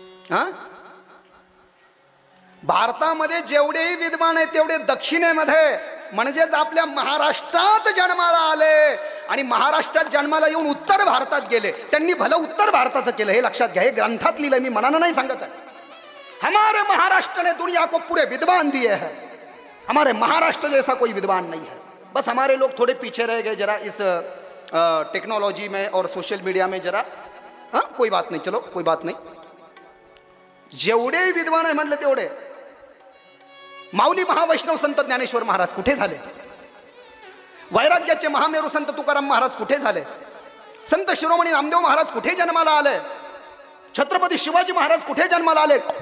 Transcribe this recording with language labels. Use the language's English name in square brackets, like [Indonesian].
[Marathi] हा, भारतामध्ये जेवढेही विद्वान आहेत तेवढे दक्षिणेमध्ये म्हणजेच आपल्या महाराष्ट्रात जन्माला आले. आणि महाराष्ट्रात जन्माला येऊन उत्तर भारतात गेले. त्यांनी भलं उत्तर भारताचं केलं, हे लक्षात घ्या. हे ग्रंथात लिहिलंय, मी मनानं नाही सांगत आहे. [Hindi] हमारे महाराष्ट्र ने दुनिया को पूरे विद्वान दिए हैं. हमारे महाराष्ट्र जैसा कोई विद्वान नहीं है. बस हमारे लोग थोड़े पीछे रह गए जरा इस टेक्नोलॉजी में और सोशल मीडिया में जरा. हाँ, कोई बात नहीं, चलो कोई बात नहीं. [Marathi] जेवढे विद्वान आहे म्हटलं तेवढे. माऊली महावैष्णव संत ज्ञानेश्वर महाराज कुठे झाले? वैराग्याचे महामेरू संत तुकाराम महाराज कुठे झाले? संत शिरोमणी नामदेव महाराज कुठे जन्माला आले? छत्रपती शिवाजी महाराज कुठे जन्माला आले?